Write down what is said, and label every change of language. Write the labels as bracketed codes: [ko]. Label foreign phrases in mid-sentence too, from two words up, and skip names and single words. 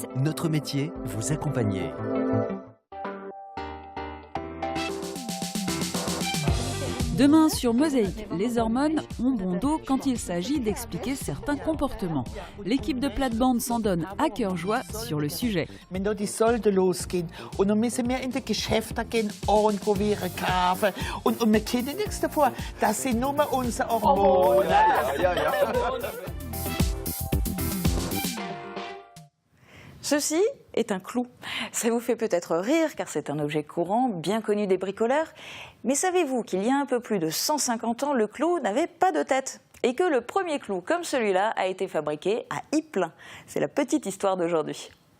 [fr] Notre métier, vous accompagner. Demain sur Mosaïque, les hormones ont bon dos quand il s'agit d'expliquer certains comportements. L'équipe de plate-bande s'en donne à cœur joie sur le sujet. [de] Wenn da die Solde losgehen und dann müssen wir in die Geschäfte gehen und probieren kaufen und wir kennen nichts davor. Das sind nur unsere Hormone. [fr] Ceci est un clou. Ça vous fait peut-être rire car c'est un objet courant, bien connu des bricoleurs. Mais savez-vous qu'il y a un peu plus de 150 ans, le clou n'avait pas de tête et que le premier clou comme celui-là a été fabriqué à Ypres. C'est la petite histoire d'aujourd'hui.